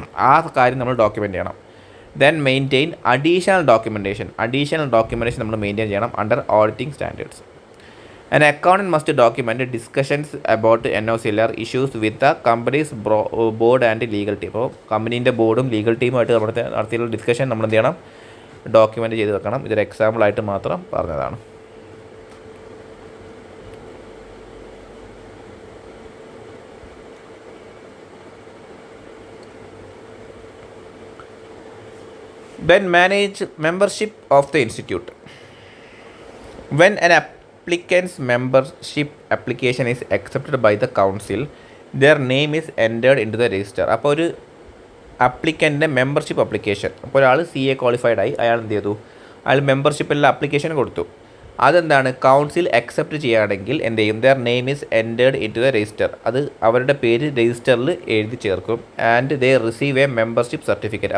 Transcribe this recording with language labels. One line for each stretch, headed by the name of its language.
Malayalam: ആ കാര്യം നമ്മൾ ഡോക്യുമെൻ്റ് ചെയ്യണം.
English: then maintain additional documentation
Malayalam: നമ്മൾ മെയിൻറ്റെയിൻ ചെയ്യണം
English: Under auditing standards. An accountant must document discussions about NOCLR issues with the company's board and legal team.
Malayalam: അപ്പോൾ കമ്പനീൻ്റെ ബോർഡും ലീഗൽ ടീമുമായിട്ട് നമ്മൾ നടത്തിയുള്ള ഡിസ്കഷൻ നമ്മൾ എന്ത് ചെയ്യണം, ഡോക്യുമെൻ്റ് ചെയ്ത് വെക്കണം. ഇതൊരു എക്സാമ്പിളായിട്ട് മാത്രം പറഞ്ഞതാണ്.
English: Then manage membership of the institute. When an applicant's membership application is accepted by the council, their name is entered into the register.
Malayalam: അപ്പോൾ ഒരു അപ്ലിക്കൻ്റെ മെമ്പർഷിപ്പ് അപ്ലിക്കേഷൻ, അപ്പോൾ ഒരാൾ CA ക്വാളിഫൈഡ് ആയി, അയാൾ എന്ത് ചെയ്തു, അയാൾ മെമ്പർഷിപ്പിലുള്ള അപ്ലിക്കേഷൻ കൊടുത്തു. അതെന്താണ് കൗൺസിൽ അക്സെപ്റ്റ് ചെയ്യുകയാണെങ്കിൽ എന്ത് ചെയ്യും,
English: Their name is entered in to the register.
Malayalam: അത് അവരുടെ പേര് രജിസ്റ്ററിൽ എഴുതി ചേർക്കും.
English: And they receive a membership certificate.